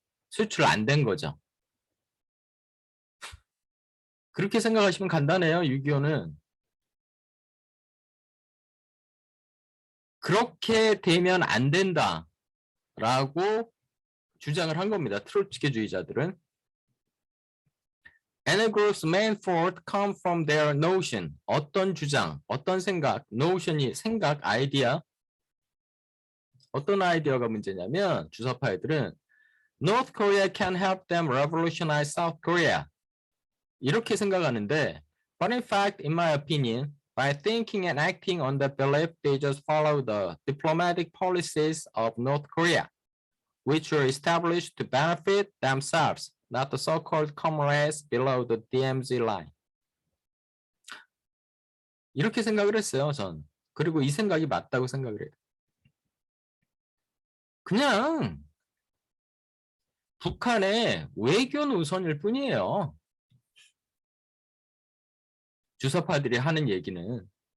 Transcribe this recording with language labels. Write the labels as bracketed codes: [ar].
[ko] 수출 안 된 거죠. 그렇게 생각하시면 간단해요. 6.25는. 그렇게 되면 안 된다라고 주장을 한 겁니다. 트로츠키주의자들은. [en] Any group's main fault come from their notion. [ko] 어떤 주장, 어떤 생각, notion이 생각, 아이디어. 어떤 아이디어가 문제냐면 주사파 애들은 [en] North Korea can help them revolutionize South Korea. [ko] 이렇게 생각하는데 [en] but in fact, in my opinion, by thinking and acting on the belief, they just follow the diplomatic policies of North Korea, which were established to benefit themselves, not the so-called comrades below the DMZ line. [ko] 이렇게 생각을 했어요, 전. 그리고 이 생각이 맞다고 생각을 해요. 그냥 북한의 외교 노선일 뿐이에요. 주사파들이 하는 얘기는.